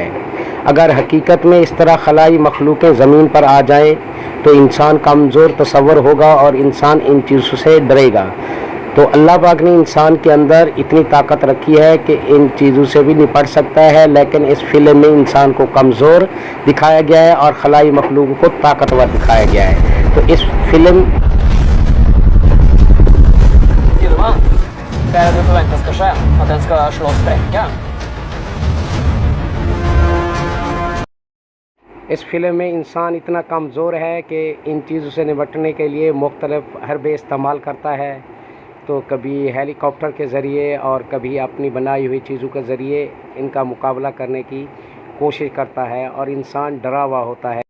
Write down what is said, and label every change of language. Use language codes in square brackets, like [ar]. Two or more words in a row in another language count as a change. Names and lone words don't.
[ur] اگر حقیقت میں اس طرح خلائی مخلوقیں زمین پر آ جائیں تو انسان کمزور تصور ہوگا اور انسان ان چیزوں سے ڈرے گا. تو اللہ پاک نے انسان کے اندر اتنی طاقت رکھی ہے کہ ان چیزوں سے بھی نپٹ سکتا ہے، لیکن اس فلم میں انسان کو کمزور دکھایا گیا ہے اور خلائی مخلوقوں کو طاقتور دکھایا گیا ہے. تو اس فلم [sv] Vad är det du förväntar ska ske? Att den ska slå spräcka? [ur] اس فلم میں انسان اتنا کمزور ہے کہ ان چیزوں سے نپٹنے کے لیے مختلف حربے استعمال کرتا ہے. تو کبھی ہیلی کاپٹر کے ذریعے اور کبھی اپنی بنائی ہوئی چیزوں کے ذریعے ان کا مقابلہ کرنے کی کوشش کرتا ہے اور انسان ڈرا ہوا ہوتا ہے.